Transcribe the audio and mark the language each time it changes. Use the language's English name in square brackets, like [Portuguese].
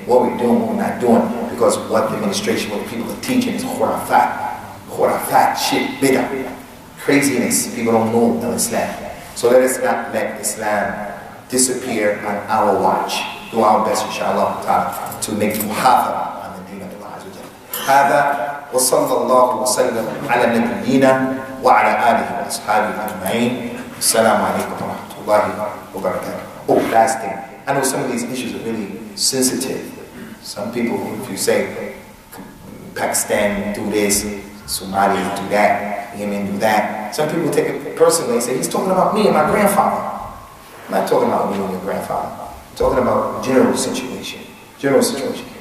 [English] What we're doing, what we're not doing, because what the administration, what the people are teaching is khurafat, shit, bid'ah, craziness. People don't know the Islam. So let us not let Islam disappear on our watch. Do our best, inshallah ta'ala, to make muhafara on the deen of Allah Azza wa Jalla. [Arabic] هذا وصلى الله وسلم على نبينا وعلى آله وأصحابه أجمعين. السلام عليكم ورحمة الله وبركاته. [English] Oh, last thing. I know some of these issues are really sensitive. Some people, if you say Pakistan do this, Somalia do that, Yemen do that, some people take it personally and say, he's talking about me and my grandfather. I'm not talking about me and your grandfather. I'm talking about general situation. General situation.